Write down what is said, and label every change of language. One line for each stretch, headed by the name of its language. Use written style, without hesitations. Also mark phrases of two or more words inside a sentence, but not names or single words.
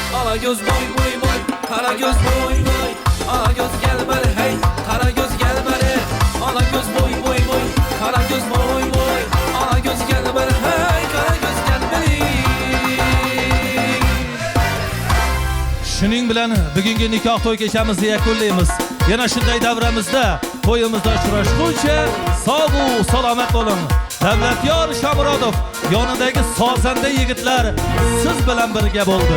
Turkish: Ala göz boy boy boy, kara göz boy boy. Ala göz gel beri hey, kara göz gel beri. Ala göz boy boy boy, kara göz boy boy. Ala göz gel beri hey, kara göz gel beri.
Uzbek: Shuning bilan bugungi nikoh to'y kechamizni yakunlaymiz. Yana shunday davramizda to'yimizda uchrashguncha sog'-u salomat bo'ling. Davlatyor Shomurodov yonidagi sozanda yigitlar siz bilan birga bo'ldi.